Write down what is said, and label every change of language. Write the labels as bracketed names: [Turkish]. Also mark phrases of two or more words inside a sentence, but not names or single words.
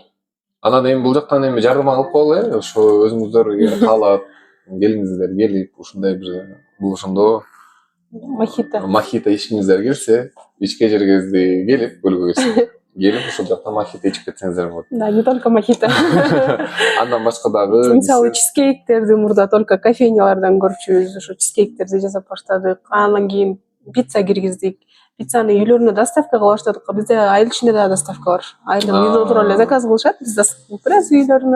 [Kyrgyz] Анан эми бул жактан эми жардам алып коелу, ошо өзүңүздөр эгер каалап келиңиздер, келип ушундай бир бул ошондо мохито ичкиңиздер келсе, ичке жергеңизди келип көлгө келип ошол жактан мохито ичип кетсеңиздер болот. Да, [Russian] не только мохито. [Kyrgyz] Андан башка дагы мисалы чизкейктерди мурда только кофейнялардан көрчүбүз, ошо чизкейктерди жасап баштадык. Андан кийин пицца киргиздик. Пиццаны үйлөрүнө доставка кыла баштадык. Бизде айыл ичинде да доставка бар. Айылдын үйдө отуруп эле заказ кылышат, биз доставка беребиз үйлөрүнө.